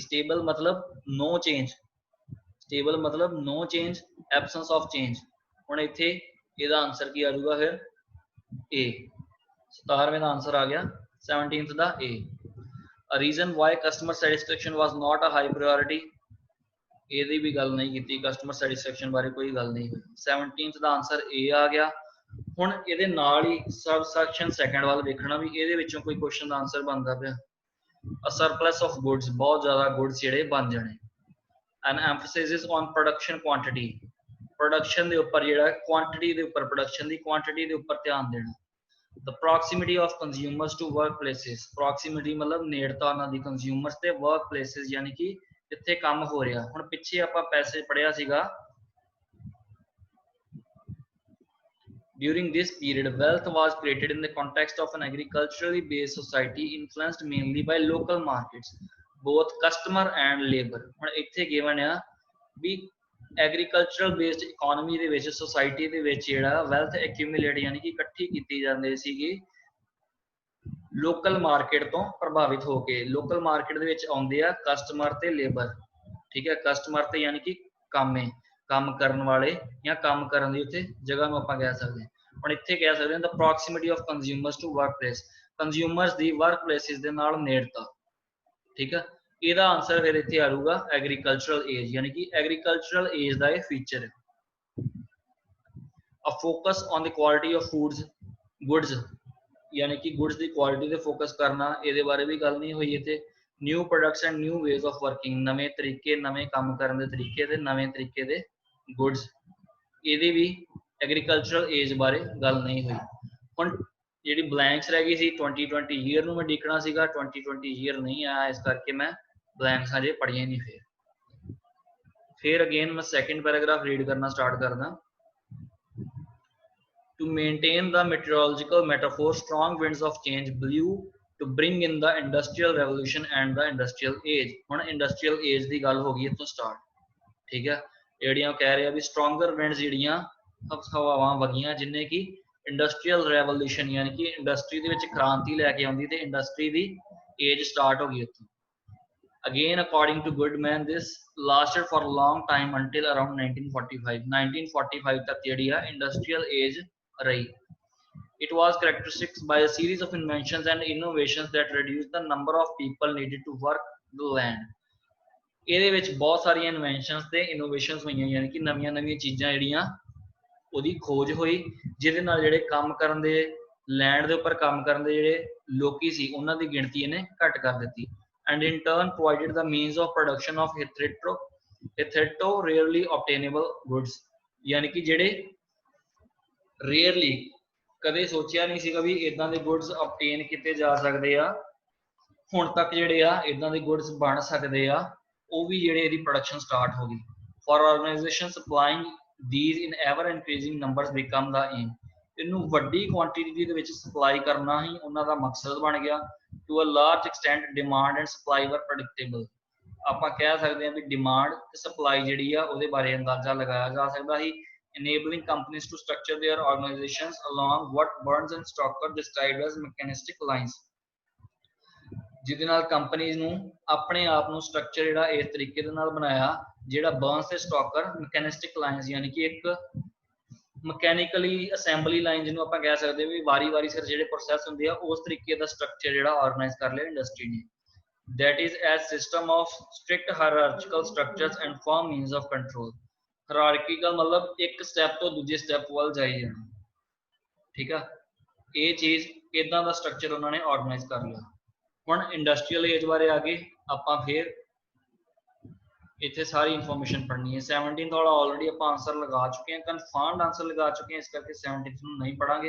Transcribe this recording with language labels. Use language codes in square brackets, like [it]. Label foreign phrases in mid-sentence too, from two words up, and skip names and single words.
[en] stable ਮਤਲਬ no change, stable ਮਤਲਬ no change, absence of change। [pa] ਹੁਣ ਇੱਥੇ ਇਹਦਾ ਆਨਸਰ ਕੀ ਆ ਜਾਊਗਾ ਫਿਰ A, 17ਵੇਂ ਦਾ ਆਨਸਰ ਆ ਗਿਆ 17th ਦਾ A। [en] A reason why customer satisfaction was not a high priority, [pa] ਇਹਦੀ ਵੀ ਗੱਲ ਨਹੀਂ ਕੀਤੀ, [en] customer satisfaction [pa] ਬਾਰੇ ਕੋਈ ਗੱਲ ਨਹੀਂ ਹੋਈ। 17th ਦਾ ਆਨਸਰ A ਆ ਗਿਆ। ਹੁਣ ਇਹਦੇ ਨਾਲ ਹੀ [en] sub section second [pa] ਵੱਲ ਵੇਖਣਾ ਵੀ ਇਹਦੇ ਵਿੱਚੋਂ ਕੋਈ ਕੁਐਸਚਨ ਦਾ ਆਨਸਰ ਬਣਦਾ ਪਿਆ। [en] a surplus of goods, [pa] ਬਹੁਤ ਜ਼ਿਆਦਾ ਗੁੱਡਸ ਜਿਹੜੇ ਬਣ ਜਾਣੇ। [en] an emphasis on production quantity, [pa] ਪ੍ਰੋਡਕਸ਼ਨ ਦੇ ਉੱਪਰ ਜਿਹੜਾ ਕੁਆਂਟੀਟੀ ਦੇ ਉੱਪਰ, ਪ੍ਰੋਡਕਸ਼ਨ ਦੀ ਕੁਆਂਟੀਟੀ ਦੇ ਉੱਪਰ ਧਿਆਨ ਦੇਣਾ। [en] the proximity of consumers to workplaces, proximity [pa] ਮਤਲਬ ਨੇੜਤਾ ਉਹਨਾਂ ਦੀ ਕੰਜ਼ਿਊਮਰਸ ਤੇ workplaces, ਯਾਨੀ ਕਿ ਜਿੱਥੇ ਕੰਮ ਹੋ ਰਿਹਾ। ਹੁਣ ਪਿੱਛੇ ਆਪਾਂ ਪੈਸੇ ਪੜਿਆ ਸੀਗਾ [en] during this period wealth was created in the context of an agriculturally based society influenced mainly by local markets, both customer and labor। [pa] ਹੁਣ ਇੱਥੇ given ਆ ਵੀ [en] agricultural based economy [pa] ਦੇ ਵਿੱਚ, ਸੋਸਾਇਟੀ ਦੇ ਵਿੱਚ ਜਿਹੜਾ [en] wealth accumulate [pa] ਯਾਨੀ ਕਿ ਇਕੱਠੀ ਕੀਤੀ ਜਾਂਦੀ ਸੀਗੀ [en] local market [pa] ਤੋਂ ਪ੍ਰਭਾਵਿਤ ਹੋ ਕੇ। [en] local market [pa] ਦੇ ਵਿੱਚ ਆਉਂਦੇ ਆ ਕਸਟਮਰ ਤੇ ਲੇਬਰ। ਠੀਕ ਹੈ, ਕਸਟਮਰ ਤੇ ਯਾਨੀ ਕਿ ਕੰਮ ਕਰਨ ਵਾਲੇ ਜਾਂ ਕੰਮ ਕਰਨ ਦੀ ਉੱਥੇ ਜਗ੍ਹਾ ਨੂੰ ਆਪਾਂ ਕਹਿ ਸਕਦੇ ਹਾਂ। ਹੁਣ ਇੱਥੇ ਕਹਿ ਸਕਦੇ ਹਾਂ [en] the proximity of consumers to workplace, [pa] ਕੰਜ਼ਿਊਮਰਸ ਦੀ [en] work places [pa] ਦੇ ਨਾਲ ਨੇੜਤਾ। ਠੀਕ ਹੈ, ਇਹਦਾ ਆਨਸਰ ਫਿਰ ਇੱਥੇ ਆ ਜਾਊਗਾ [en] agricultural age, [pa] ਯਾਨੀ ਕਿ [en] agricultural age [pa] ਦਾ ਇਹ ਫੀਚਰ ਹੈ। [en] a focus on the quality of goods, [pa] ਯਾਨੀ ਕਿ ਗੁੱਡਸ ਦੀ ਕੁਆਲਿਟੀ ਤੇ ਫੋਕਸ ਕਰਨਾ, ਇਹਦੇ ਬਾਰੇ ਵੀ ਗੱਲ ਨਹੀਂ ਹੋਈ ਇੱਥੇ। [en] new products and new ways of working, [pa] ਨਵੇਂ ਤਰੀਕੇ, ਨਵੇਂ ਕੰਮ ਕਰਨ ਦੇ ਤਰੀਕੇ ਤੇ ਨਵੇਂ ਤਰੀਕੇ ਦੇ ਗੁੱਡਸ, ਇਹਦੀ ਵੀ [en] agricultural age [pa] ਬਾਰੇ ਗੱਲ ਨਹੀਂ ਹੋਈ। ਹੁਣ ਜਿਹੜੀ ਬਲੈਂਕਸ ਰਹਿ ਗਈ ਸੀ 2020 ਈਅਰ ਨੂੰ ਮੈਂ ਦੇਖਣਾ ਸੀਗਾ, 2020 ਈਅਰ ਨਹੀਂ ਆਇਆ, ਇਸ ਕਰਕੇ ਮੈਂ ਬਲੈਂਕਸ ਹਜੇ ਪੜ੍ਹੀਆਂ ਨਹੀਂ। ਫਿਰ ਅਗੇਨ ਮੈਂ [en] second paragraph read [pa] ਕਰਨਾ ਸਟਾਰਟ ਕਰਦਾ। [en] To maintain the meteorological metaphor, strong winds of change blew to bring in the industrial revolution and the industrial age। [pa] ਹੁਣ [en] industrial age [pa] ਦੀ ਗੱਲ ਹੋ ਗਈ ਇੱਥੋਂ ਸਟਾਰਟ। ਠੀਕ ਹੈ, ਜਿਹੜੀਆਂ ਕਹਿ ਰਿਹਾ ਵੀ [en] stronger winds [pa] ਜਿਹੜੀਆਂ ਹਵਾਵਾਂ ਵਗੀਆਂ ਜਿੰਨੇ ਕਿ [en] industrial revolution [pa] ਯਾਨੀ ਕਿ ਇੰਡਸਟਰੀ ਦੇ ਵਿੱਚ ਕ੍ਰਾਂਤੀ ਲੈ ਕੇ ਆਉਂਦੀ ਤੇ ਇੰਡਸਟਰੀ ਦੀ ਏਜ ਸਟਾਰਟ ਹੋ ਗਈ ਇੱਥੋਂ। [en] Again, according to Goodman, this lasted for a long time until around 1945। [pa] 1945 ਤੱਕ ਜਿਹੜੀ ਆ [en] industrial age [pa] ਰਹੀ। [en] It was characterized by a series of inventions and innovations that reduced the number of people needed to work the land। [pa] ਇਹਦੇ ਵਿੱਚ ਬਹੁਤ ਸਾਰੀਆਂ ਇਨਵੈਂਸ਼ਨਸ ਤੇ ਇਨੋਵੇਸ਼ਨਸ ਹੋਈਆਂ, ਯਾਨੀ ਕਿ ਨਵੀਆਂ ਨਵੀਆਂ ਚੀਜ਼ਾਂ ਜਿਹੜੀਆਂ ਉਹਦੀ ਖੋਜ ਹੋਈ, ਜਿਹਦੇ ਨਾਲ ਜਿਹੜੇ ਕੰਮ ਕਰਨ ਦੇ ਲੈਂਡ ਦੇ ਉੱਪਰ ਕੰਮ ਕਰਨ ਦੇ ਜਿਹੜੇ ਲੋਕੀ ਸੀ ਉਹਨਾਂ ਦੀ ਗਿਣਤੀ ਇਹਨੇ ਘੱਟ ਕਰ ਦਿੱਤੀ। [en] and in turn provided the means of production of hitherto rarely obtainable goods, [pa] ਯਾਨੀ ਕਿ ਜਿਹੜੇ ਰੇਅਰਲੀ ਕਦੇ ਸੋਚਿਆ ਨਹੀਂ ਸੀਗਾ ਵੀ ਇਦਾਂ ਦੇ ਗੁੱਡਸ ਆਬਟੇਨ ਕੀਤੇ ਜਾ ਸਕਦੇ ਆ, ਹੁਣ ਤੱਕ ਜਿਹੜੇ ਆ ਇਦਾਂ ਦੇ ਗੁੱਡਸ ਬਣ ਸਕਦੇ ਆ, ਉਹ ਵੀ ਜਿਹੜੇ ਇਹਦੀ ਪ੍ਰੋਡਕਸ਼ਨ ਸਟਾਰਟ ਹੋ ਗਈ। [en] for organisation supplying these in ever increasing numbers become the aim, [pa] ਇਹਨੂੰ ਵੱਡੀ ਕੁਆਂਟੀਟੀ ਦੇ ਵਿੱਚ ਸਪਲਾਈ ਕਰਨਾ ਹੀ ਉਹਨਾਂ ਦਾ ਮਕਸਦ ਬਣ ਗਿਆ। [en] to a large extent demand and supply were predictable, [pa] ਆਪਾਂ ਕਹਿ ਸਕਦੇ ਹਾਂ ਵੀ ਡਿਮਾਂਡ ਤੇ ਸਪਲਾਈ ਜਿਹੜੀ ਆ ਉਹਦੇ ਬਾਰੇ ਅੰਦਾਜ਼ਾ ਲਗਾਇਆ ਜਾ ਸਕਦਾ ਸੀ। [en] enabling companies to structure their organizations along what Burns and Stoker described as mechanistic lines, [pa] ਜਿਹਦੇ ਨਾਲ ਕੰਪਨੀਜ਼ ਨੂੰ ਆਪਣੇ ਆਪ ਨੂੰ ਸਟਰਕਚਰ ਜਿਹੜਾ ਇਸ ਤਰੀਕੇ ਦੇ ਨਾਲ ਬਣਾਇਆ, ਜਿਹੜਾ ਬਰਨਸ ਤੇ ਸਟਾਕਰ [en] mechanistic lines, [pa] ਯਾਨੀ ਕਿ ਇੱਕ [en] mechanically assembly line [pa] ਜਿਹਨੂੰ ਆਪਾਂ ਕਹਿ ਸਕਦੇ ਵੀ ਵਾਰੀ-ਵਾਰੀ ਸਿਰ ਜਿਹੜੇ ਪ੍ਰੋਸੈਸ ਹੁੰਦੇ ਆ, ਉਸ ਤਰੀਕੇ ਦਾ ਸਟਰਕਚਰ ਜਿਹੜਾ ਆਰਗੇਨਾਈਜ਼ ਕਰ ਲਿਆ ਇੰਡਸਟਰੀ ਨੇ। [en] that is as system of strict hierarchical structures and firm means of control, hierarchical मतलब [pa] ਇੱਕ ਸਟੈਪ ਤੋਂ ਦੂਜੇ ਸਟੈਪ ਵੱਲ ਜਾਈ ਜਾਣਾ, ਠੀਕ ਆ। ਇਹ ਚੀਜ਼ ਇਦਾਂ ਦਾ ਸਟਰਕਚਰ ਉਹਨਾਂ ਨੇ ਆਰਗੇਨਾਈਜ਼ ਕਰ ਲਿਆ। ਹੁਣ [en] industrial age [pa] ਬਾਰੇ ਆ ਗਏ ਆਪਾਂ, ਫਿਰ ਇੱਥੇ ਸਾਰੀ ਇਨਫੋਰਮੇਸ਼ਨ ਪੜ੍ਹਨੀ ਹੈ। 17 ਵਾਲਾ ਆਲਰੇਡੀ ਆਪਾਂ ਆਨਸਰ ਲਗਾ ਚੁੱਕੇ ਹਾਂ, [en] confirmed answer [pa] ਲਗਾ ਚੁੱਕੇ ਹਾਂ, ਇਸ ਕਰਕੇ 17 ਨੂੰ ਨਹੀਂ ਪੜਾਂਗੇ।